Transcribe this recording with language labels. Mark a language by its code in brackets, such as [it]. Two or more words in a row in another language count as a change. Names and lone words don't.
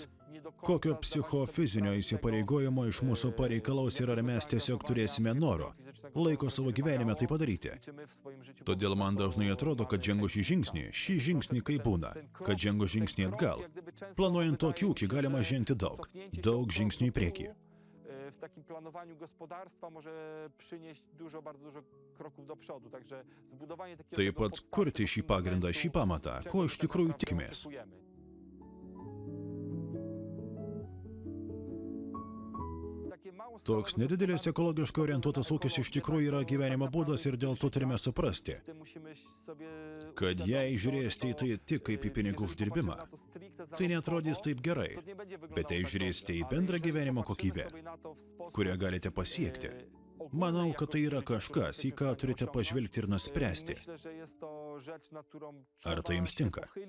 [lt] Kokio psichofizinio įsipareigojimo iš mūsų pareikalaus ir ar mes tiesiog turėsime noro, laiko savo gyvenime tai padaryti. Todėl man dažnai atrodo, kad žengus šį žingsnį kaip būna, kad žengus žingsnį atgal. Planuojant tokį ūkį galima žengti daug žingsnių į priekį. [pl] W takim planowaniu gospodarstwa może przynieść bardzo dużo kroków do przodu. Także zbudowanie takiego [lt] Taip pat kurti šį pagrindą, šį pamatą, ko iš tikrųjų tikimės. Toks nedidelis ekologiškai orientuotas ūkis iš tikrųjų yra gyvenimo būdas ir dėl to turime suprasti, kad jei žiūrėsite į tai tik kaip į pinigų uždirbimą, tai neatrodys taip gerai, bet jei žiūrėsite į bendrą gyvenimo kokybę, kurią galite pasiekti, manau, kad tai yra kažkas, į ką turite pažvelgti ir nuspręsti, ar tai jums tinka.